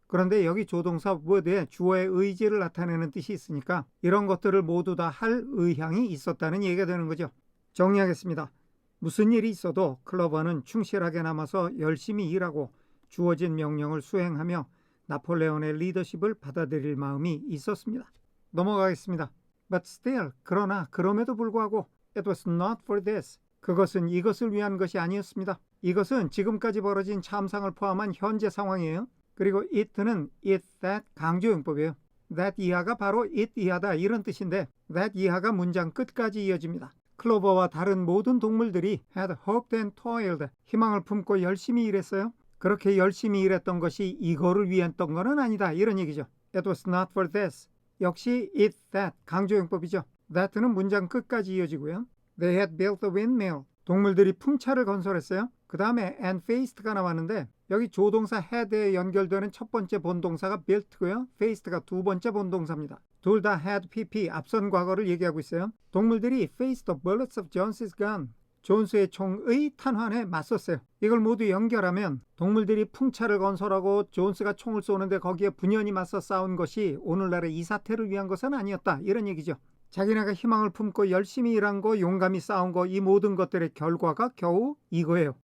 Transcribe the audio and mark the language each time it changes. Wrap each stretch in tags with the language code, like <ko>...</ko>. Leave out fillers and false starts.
<ko>그런데 여기 조동사 would에 주어의 의지를 나타내는 뜻이 있으니까 이런 것들을 모두 다 할 의향이 있었다는 얘기가 되는 거죠. 정리하겠습니다. 무슨 일이 있어도 클로버는 충실하게 남아서 열심히 일하고 주어진 명령을 수행하며 나폴레온의 리더십을 받아들일 마음이 있었습니다. 넘어가겠습니다.</ko> <en>But still,</en> <ko>그러나 그럼에도 불구하고</ko> <en>It was not for this.</en> <ko>그것은 이것을 위한 것이 아니었습니다. 이것은 지금까지 벌어진 참상을 포함한 현재 상황이에요. 그리고 it는 it, that 강조용법이에요. that 이하가 바로 it 이하다 이런 뜻인데 that 이하가 문장 끝까지 이어집니다. 클로버와 다른 모든 동물들이</ko> <en>had hoped and toiled,</en> <ko>희망을 품고 열심히 일했어요. 그렇게 열심히 일했던 것이 이거를 위했던 것은 아니다 이런 얘기죠.</ko> <en>It was not for this.</en> <ko>역시 it, that 강조용법이죠. that는 문장 끝까지 이어지고요.</ko> <en>They had built a windmill.</en> <ko>동물들이 풍차를 건설했어요. 그 다음에</ko> <en>and faced</en> <ko>가 나왔는데 여기 조동사 had에 연결되는 첫 번째 본동사가 built고요. faced가 두 번째 본동사입니다. 둘 다 had pp 앞선 과거를 얘기하고 있어요. 동물들이</ko> <en>faced the bullets of Jones's gun.</en> <ko>존스의 총의 탄환에 맞섰어요. 이걸 모두 연결하면 동물들이 풍차를 건설하고 존스가 총을 쏘는데 거기에 분연히 맞서 싸운 것이 오늘날의 이 사태를 위한 것은 아니었다 이런 얘기죠. 자기네가 희망을 품고 열심히 일한 거, 용감히 싸운 거, 이 모든 것들의 결과가 겨우 이거예요.</ko>